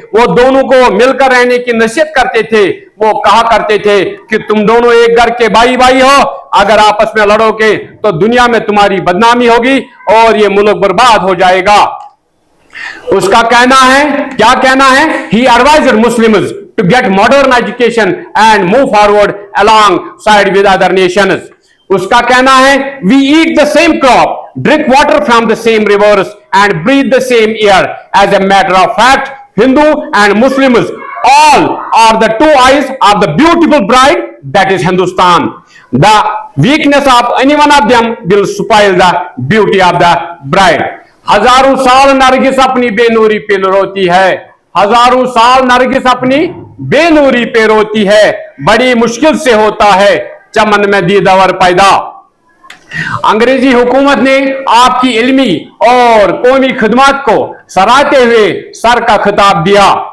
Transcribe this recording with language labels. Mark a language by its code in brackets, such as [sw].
[hi] वो दोनों को मिलकर रहने की नसीहत करते थे। वो कहा करते थे कि तुम दोनों एक घर के भाई भाई हो। अगर आपस में लड़ोगे तो दुनिया में तुम्हारी बदनामी होगी और ये मुल्क बर्बाद हो जाएगा। उसका कहना है, क्या कहना है? [en] He advised Muslims to get modern education and move forward alongside with other nations। [hi] उसका कहना है, [en] we eat the same crop, drink water from the same rivers and breathe the same air। As a matter of fact, Hindu and Muslims all are the two eyes of the beautiful bride that is Hindustan। The weakness of any one of them will spoil the beauty of the bride। [hi] हजारों साल नरगिस अपनी बेनूरी पे रोती है। हजारों साल नरगिस अपनी बेनूरी पे रोती है। बड़ी मुश्किल से होता है चमन में दीदावर पैदा। अंग्रेजी हुकूमत ने आपकी इल्मी और कौमी खिदमत को सराहते हुए सर का खिताब दिया।